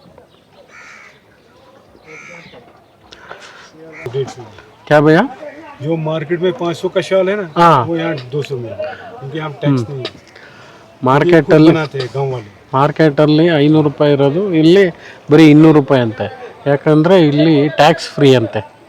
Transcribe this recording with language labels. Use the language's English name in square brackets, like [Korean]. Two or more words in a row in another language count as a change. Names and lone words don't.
[Hindi] क्या भैया? जो मार्केट में 500 का शाल है ना, हाँ, वो यहाँ 200 में, क्योंकि यहाँ टैक्स नहीं है. [Kannada] ಮಾರ್ಕೆಟಲ್ಲಿ [Hindi] बनाते हैं गाँव वाले. [Kannada] ಮಾರ್ಕೆಟಲ್ಲಿ ₹500 ಇರೋದು ಇಲ್ಲಿ ಬರೀ ₹200 ಅಂತೆ, ಯಾಕಂದರೆ ಇಲ್ಲಿ [English] tax free [Kannada] ಅಂತೆ.